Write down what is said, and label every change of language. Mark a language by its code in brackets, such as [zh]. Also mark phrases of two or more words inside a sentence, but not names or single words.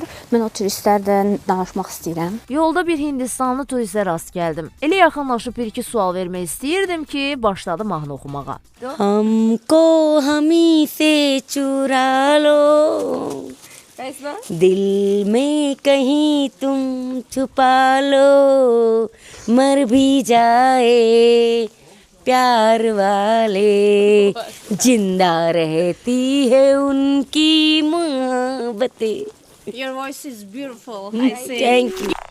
[az] Mən o turistlərdən danışmaq istəyirəm. Yolda bir Hindistanlı turistə rast gəldim. Elə yaxınlaşıb bir-iki sual vermək istəyirdim ki, başladı mahnı oxumağa. [hi] हमको हमी से चुरा लो, दिल में कहीं तुम छुपा लो, मर भी जाए प्यार वाले, जिंदा रहती है उनकी मोहब्बतें. [en] Your voice is beautiful. Thank you.